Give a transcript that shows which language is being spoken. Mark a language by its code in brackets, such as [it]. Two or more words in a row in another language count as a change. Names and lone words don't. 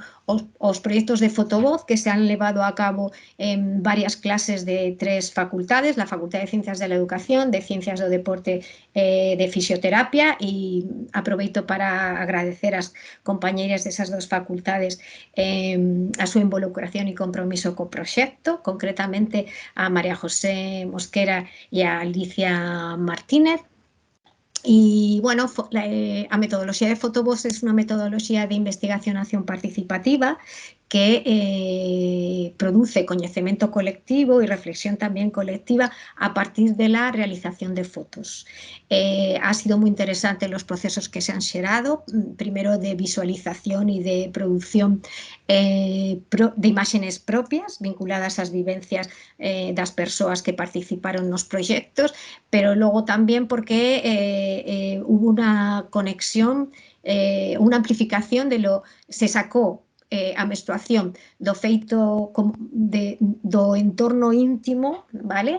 [gl] Os proxectos de fotovoz que se han levado a cabo en varias clases de 3 facultades, la Facultad de Ciencias de la Educación, de Ciencias do Deporte, de Fisioterapia, e aproveito para agradecer ás compañeiras desas 2 facultades a súa involucración e compromiso co proxecto, concretamente a María José Mosquera e a Alicia Martínez. Y bueno, a metodoloxía de fotovoz é unha metodoloxía de investigación e acción participativa que produce coñecemento colectivo [es] y reflexión también colectiva a partir de la realización de fotos. Ha sido muy interesante los procesos que se han xerado, primero de visualización y de producción de imágenes propias vinculadas [gl] ás vivencias das persoas que participaron nos proxectos, pero logo tamén porque hubo unha conexión, unha amplificación [es] de lo se sacó [gl] a menstruación do feito do entorno íntimo, vale?